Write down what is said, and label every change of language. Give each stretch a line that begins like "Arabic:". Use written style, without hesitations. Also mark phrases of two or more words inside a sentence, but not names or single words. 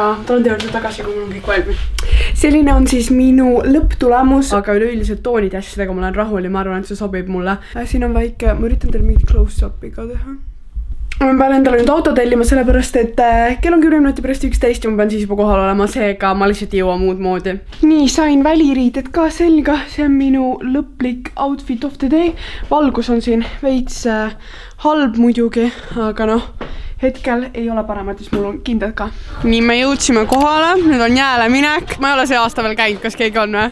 Estonian: Tulen teile tagasi, kui mul on kõik valmis. Selline on siis minu lõpptulemus, aga üleüldiselt toonide asjadega ma olen rahul ja ma arvan, et see sobib mulle. Siin on väike, ma üritan teile mingit close-up'i ka teha. Ma pean endale nüüd auto tellima sellepärast, et kell on 10 minuti pärast 11 ja ma pean siis juba kohal olema, seega ma lihtsalt ei jõua muud moodi. Nii, sain väliriided ka selga, see on minu lõplik
English: outfit of the day.
Estonian: Valgus on siin veits halb muidugi, aga noh, hetkel ei ole paremat, siis mul on kindlad ka. Nii, me jõudsime kohale, nüüd on jääle minek. Ma ei ole see aasta veel käinud, kas keegi on või?